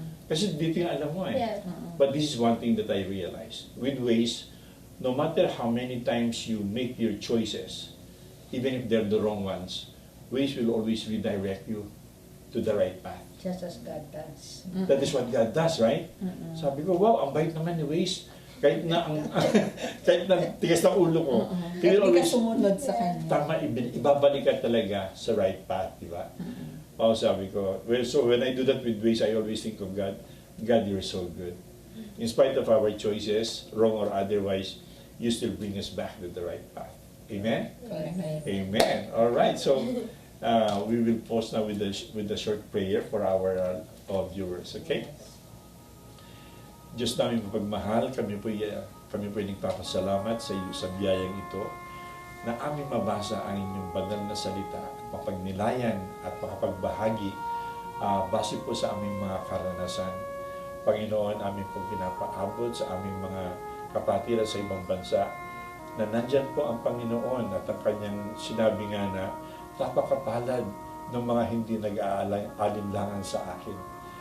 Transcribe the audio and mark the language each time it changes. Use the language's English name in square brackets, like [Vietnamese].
[Filipino] Kasi dito yung alam mo eh. [English] Yeah. But this is one thing that I realized. With Waze, no matter how many times you make your choices, even if they're the wrong ones, Waze will always redirect you to the right path. Just as God does. That is what God does, right? [Filipino] Sabi ko, wow, ang bait naman ni Waze. Kahit na kahit na tigas ng ulo ko, [English] he will [Filipino] Hindi ka [English] always, [Filipino] sumunod sa kanya. tama, ibabalik ka talaga sa [English] right path, [Filipino] di ba? Sabi ko, [English] well, so when I do that with Waze, I always think of God. God, you're so good. In spite of our choices, wrong or otherwise, you still bring us back to the right path. Amen? Amen. Amen. All right. So we will pause now with the short prayer for our viewers. Okay? [Filipino] Diyos namin mapagmahal, kami po nagpapasalamat sa iyo sa biyayang ito na aming mabasa ang inyong banal na salita at mapagnilayan at makapagbahagi base po sa aming mga karanasan. Panginoon, aming pong pinapaabot sa aming mga kapatid sa ibang bansa na nandyan po ang Panginoon at ang kanyang sinabi nga na napakapalad ng mga hindi nag-aalinlangan sa akin.